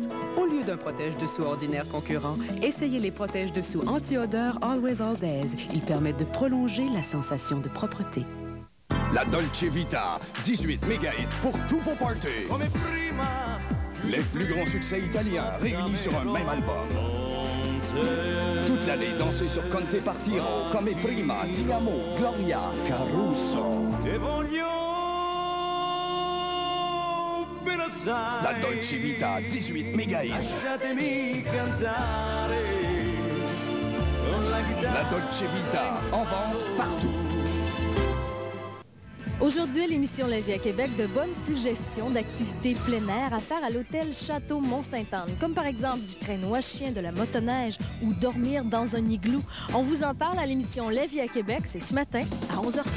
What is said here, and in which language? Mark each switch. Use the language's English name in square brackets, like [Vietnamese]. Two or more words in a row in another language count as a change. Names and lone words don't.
[French] Au lieu d'un protège-dessous ordinaire concurrent, essayez les protège-dessous anti-odeur Always All Days. Ils permettent de prolonger la sensation de propreté. La Dolce Vita, 18 méga hits pour tous vos parties. Les plus grands succès italiens réunis sur un même album. Toute l'année, dansez sur Conte Partiro, Come Prima, Ti Amo, Gloria, Caruso. La Dolce Vita, 18 méga hits. La Dolce Vita, en vente partout. Aujourd'hui, à l'émission La Vie à Québec, de bonnes suggestions d'activités plein air à faire à l'hôtel Château Mont-Sainte-Anne, comme par exemple du traîneau à chien, de la motoneige ou dormir dans un igloo. On vous en parle à l'émission La Vie à Québec, c'est ce matin à 11h30.